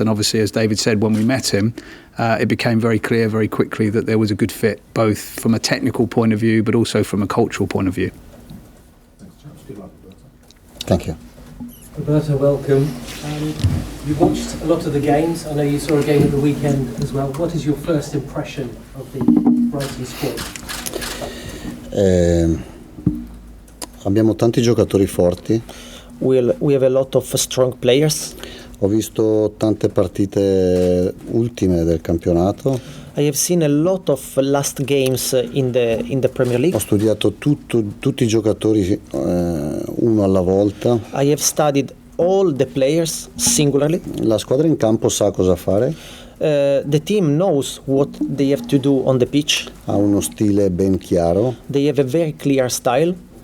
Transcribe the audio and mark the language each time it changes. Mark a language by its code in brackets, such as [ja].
[en] And obviously, as David said, when we met him, it became very clear very quickly that there was a good fit, both from a technical point of view, but also from a cultural point of view. Thank you. Roberto, welcome. You watched a lot of the games. I know you saw a game at the weekend as well. What is your first impression of the Brighton squad? [it] Abbiamo tanti giocatori forti. [en] We have a lot of strong players. [it] Ho visto tante partite ultime del campionato. [en] I have seen a lot of last games in the Premier League. [it] Ho studiato tutti i giocatori uno alla volta. [en] I have studied all the players singularly. [it] La squadra in campo sa cosa fare. [en] The team knows what they have to do on the pitch. [it] Ha uno stile ben chiaro. [en] They have a very clear style.